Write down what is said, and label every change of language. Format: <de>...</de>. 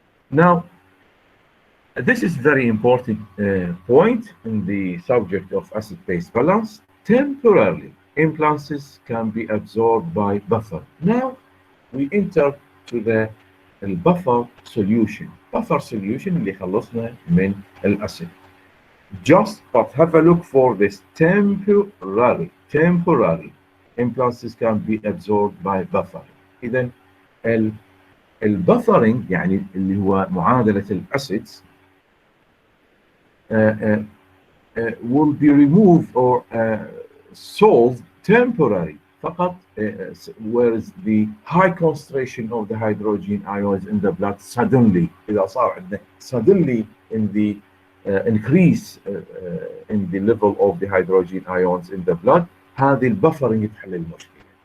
<en>Now this is very important point in the subject of acid-base balance. Temporarily, implances can be absorbed by buffer. Now we enter to the buffer solution. Buffer solution</en> <ar>اللي خلصنا من الأسيد.</ar> <en>Just but have a look for this temporary implances can be absorbed by buffer.</en> <ar>إذا البفرنج يعني اللي هو معادلة الأسيدز</ar> <en>will be removed or solved temporarily</en> <ar>فقط,</ar> <en>whereas the high concentration of the hydrogen ions in the blood suddenly</en> <ar>إذا صار عندنا</ar> <en>suddenly in the increase in the level of the hydrogen ions in the blood,</en> <ar>هذه البفرنج تحل المشكلة.</ar>